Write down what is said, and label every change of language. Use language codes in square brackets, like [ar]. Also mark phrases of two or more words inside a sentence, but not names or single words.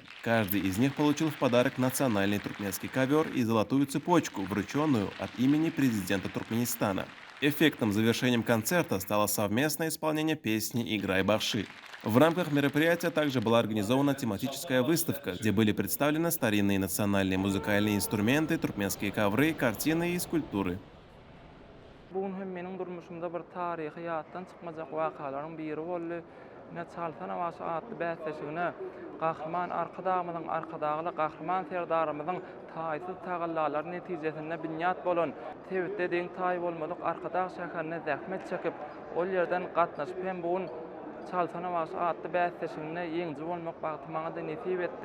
[ru] Каждый из них получил в подарок национальный туркменский ковер и золотую цепочку, врученную от имени президента Туркменистана. Эффектным завершением концерта стало совместное исполнение песни «Играй Бахши». В рамках мероприятия также была организована тематическая выставка, где были представлены старинные национальные музыкальные инструменты, туркменские ковры, картины и скульптуры. [tk] Bugün hem meniň durmuşymda bir taryhy ýatdan çykmajak wakalaryň biri boldy. Ne çalsana başy atly bäsleşigine gahrman arkadagymyň arkadagly gahrman serdarymyzyň taýsyz tagallar netijesinde binýat bolan tebitde deň taý bolmadyk arkadag şäherine zähmet çekip ol ýerden gatnaşyp hem bugün çalsana başy atly bäsleşigine ýeňji bolmak bagtymyňa da nesip etdi.